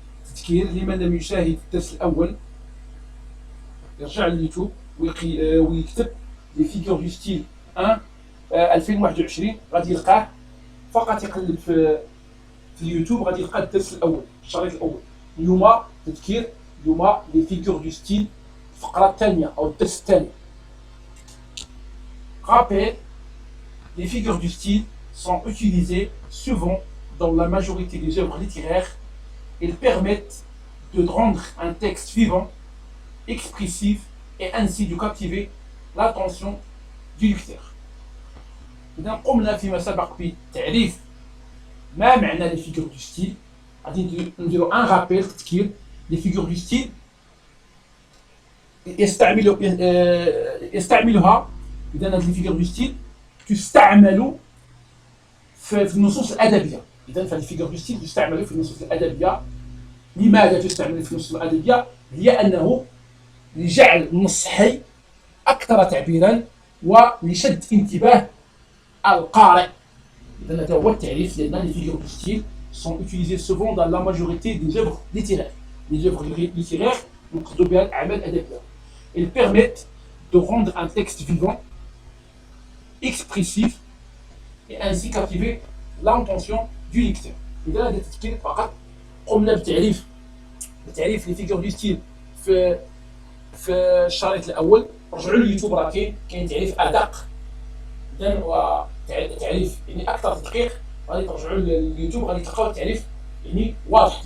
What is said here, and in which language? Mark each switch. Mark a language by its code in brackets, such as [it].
[ar] تذكير لمن لم يشاهد الدرس الأول يرجع لليوتيوب ويكتب لي فيغور دو ستيل 1 2021 غادي يلقاه. فقط يقلب في اليوتيوب غادي يلقى الدرس الأول، الشريط الأول. اليوم تذكير، اليوم لي فيغور دو ستيل الفقرة الثانية أو الدرس الثاني. [fr] Rappel, les figures du style sont utilisées souvent dans la majorité des œuvres littéraires. Elles permettent de rendre un texte vivant, expressif et ainsi de captiver l'attention du lecteur. [ar] إذا قمنا فيما سبق بتعريف ما معنى لي فيغور دو ستيل. غادي نديرو ان رابيل تذكير. لي فيغور دو ستيل يستعملها. إذا هاد لي فيغور دو ستيل تستعمل في النصوص الأدبية. إذا فلي فيغور دو ستيل تستعمل في النصوص الأدبية. لماذا تستعمل في النصوص الأدبية؟ هي أنه لجعل النص حي أكثر تعبيرا ولشد انتباه القارئ. إذا هذا هو التعريف ديالنا. [fr] لي فيغور دو ستيل sont utilisés souvent dans la majorité des œuvres littéraires. Les œuvres littéraires [ar] نقصدوا بها الأعمال الأدبية. [fr] Elles permettent de rendre un texte vivant, expressif et ainsi captiver l'attention du lecteur. [ar] إذا هذا التذكير فقط. قمنا بتعريف لي فيغور دو ستيل في الشريط الأول. رجعوا لليوتيوب راه كاين تعريف أدق. إذن وتعريف يعني أكثر تدقيق غادي ترجعوا لليوتيوب غادي تلقاو التعريف يعني واضح.